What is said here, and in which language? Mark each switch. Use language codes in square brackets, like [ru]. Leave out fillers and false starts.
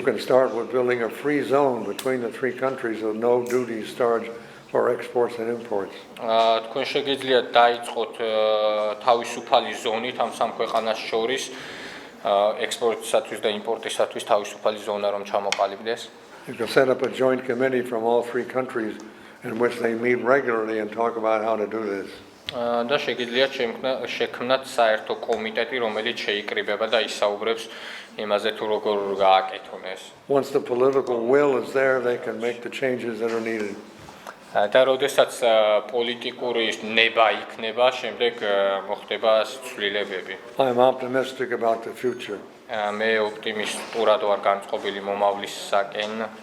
[en] You can start with building a free zone between the three countries with no duties charged for exports and imports. [ka] თქვენ შეგიძლიათ დაიწყოთ თავისუფალი ზონით ამ სამ ქვეყანას შორის ექსპორტისათვის და იმპორტისათვის თავისუფალი ზონა რომ ჩამოყალიბდეს. [en] You can set up a joint committee from all three countries in which they meet regularly and talk about how to do this. [ka] და შეგიძლიათ შექმნათ საერთო კომიტეტი, რომელიც შეიკრიბება და ისაუბრებს იმაზე თუ როგორ გააკეთონ ეს. [en] Once the political will is there, they can make the changes that are needed. [ka] და როდესაც პოლიტიკური ნება იქნება, შემდეგ მოხდება ცვლილებები. [en] I'm optimistic about the future. [ka] მე ოპტიმისტურად ვარ განწყობილი მომავლისაკენ.